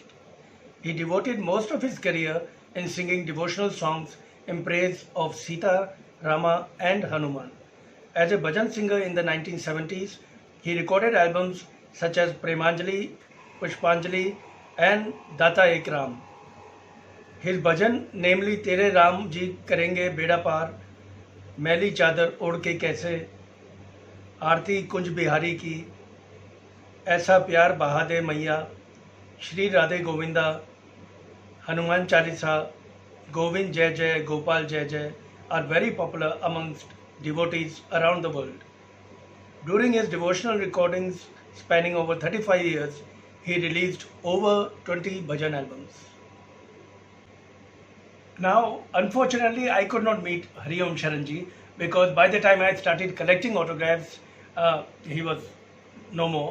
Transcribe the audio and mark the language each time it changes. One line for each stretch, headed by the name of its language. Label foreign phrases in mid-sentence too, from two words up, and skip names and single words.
English: He devoted most of his career in singing devotional songs in praise of Sita, Rama, and Hanuman. As a bhajan singer in the 1970s, he recorded albums such as Premanjali, Pushpanjali, and Data Ek Ram. His bhajan, namely Tere Ram Ji Karenge Beda Par, Maili Chadar Od Ke Kaise, Aarti Kunj Bihari Ki, Aisa Pyar Baha De Maiya, Shri Radhe Govinda, Hanuman Chalisa, Govind Jai Jai, Gopal Jai Jai are very popular amongst devotees around the world. During his devotional recordings spanning over 35 years, he released over 20 bhajan albums. Now, unfortunately, I could not meet Hari Om Sharan ji because by the time I started collecting autographs, he was no more.